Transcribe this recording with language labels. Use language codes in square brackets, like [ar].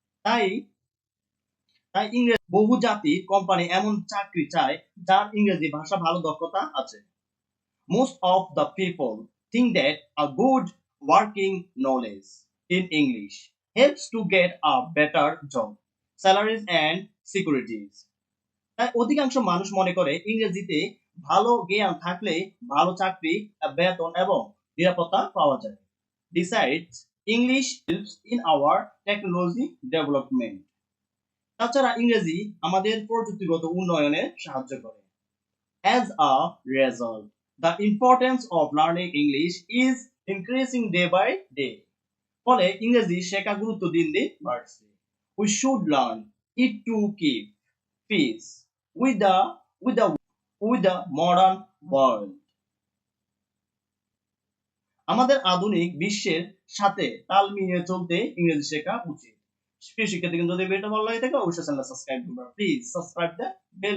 [bn] তাই তাই ইংরেজি বহুজাতিক কোম্পানি এমন চাকরি চায় যার ইংরেজি ভাষা ভালো দক্ষতা আছে। [en] Most of the people think that a good working knowledge in English helps to get a better job, salaries and securities. [bn] তাই অধিকাংশ মানুষ মনে করে ইংরেজিতে ভালো জ্ঞান থাকলে ভালো চাকরি, বেতন এবং নিরাপত্তা পাওয়া যায়। [en] Besides, English helps in our technology development. [bn] তাছাড়া ইংরেজি আমাদের প্রযুক্তিগত উন্নয়নে সাহায্য করে। [en] As a result, the importance of learning English is increasing day by day. [bn] ফলে ইংরেজি শেখা গুরুত্ব দিন দিন বাড়ছে। [en] We should learn it to keep pace with the modern world. [bn] আমাদের আধুনিক বিশ্বের সাথে তাল মিলিয়ে চলতে ইংরেজি শেখা উচিত। প্রিয় শিক্ষার্থী, যদি ভিডিওটা ভালো লাগে থাকে অবশ্যই চ্যানেল সাবস্ক্রাইব করবেন। [en] please subscribe the bell